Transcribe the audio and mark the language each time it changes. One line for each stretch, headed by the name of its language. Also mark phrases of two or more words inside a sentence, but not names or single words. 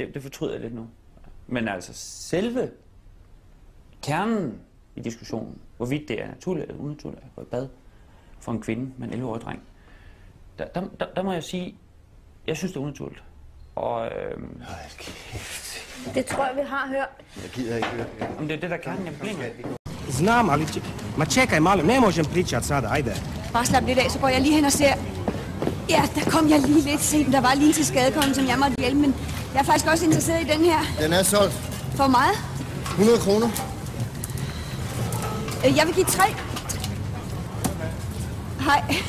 Danish: Det fortryder jeg lidt nu. Men altså, selve kernen i diskussionen, hvorvidt det er naturligt eller unaturligt at gå i bad for en kvinde med en 11-årig dreng, der må jeg sige, jeg synes, det er unaturligt. Og Det tror jeg, vi har hørt. Jeg gider ikke høre det. om det er det, der er kernen af problemet.
Croatian: Znam, ali ma čekaj malo, ne možem pričat sada, ajde.
Danish: Bare slap lidt af, så går jeg lige hen og ser. Ja, der kom jeg lige lidt sent. Der var lige til skadekommen, som jeg måtte hjælpe, men jeg er faktisk også interesseret i den her. Den er solgt. For meget? 100 kroner. Jeg vil give 3. Hej.